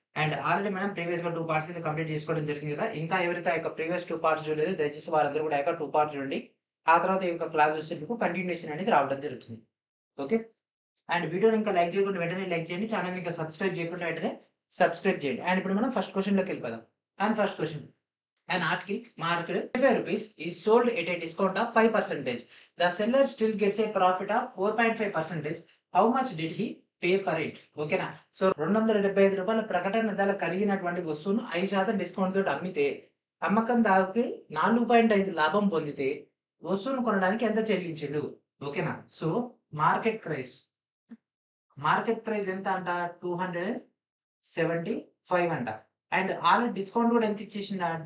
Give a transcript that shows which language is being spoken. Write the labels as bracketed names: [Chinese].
[Telugu] And already మనం ప్రీవియస్‌గా 2 parts అయితే కంప్లీట్ చేసుకోవడం జరిగింది కదా! ఇంకా ఎవరైతే ఆ యొక్క ప్రీవియస్ 2 పార్ట్స్ చూడలేదో దయచేసి వారందరూ కూడా ఆ యొక్క 2 పార్ట్స్ చూడండి. ఆ తర్వాత ఈ యొక్క క్లాస్ చూస్తే మీకు కంటిన్యూయేషన్ అనేది రావడం జరుగుతుంది. ఓకే. అండ్ వీడియోని ఇంకా లైక్ చేయకుండా వెంటనే లైక్ చేయండి. ఛానెల్‌ని ఇంకా సబ్స్క్రైబ్ చేయకుండా వెంటనే సబ్స్క్రైబ్ చేయండి. అండ్ ఇప్పుడు మనం ఫస్ట్ క్వెషన్‌లోకి వెళ్ళిపోదాం. And first question. [English] An article marked ₹25 is sold at a discount of 5%. The seller still gets a profit of 4.5%. How much did he pay for it? [Telugu] ఓకేనా? So రూ. 275 ప్రకటన ధర కలిగినటువంటి వస్తువును 5% డిస్కౌంట్ తోటి అమ్మితే అమ్మకందారుకి 4.5 లాభం పొందితే వస్తువును కొనడానికి ఎంత చెల్లించిండు? ఓకేనా? So market price. Market price ఎంత అంట? 275 అంట. అండ్ ఆల్రెడీ డిస్కౌంట్ కూడా ఎంత ఇచ్చేసింద?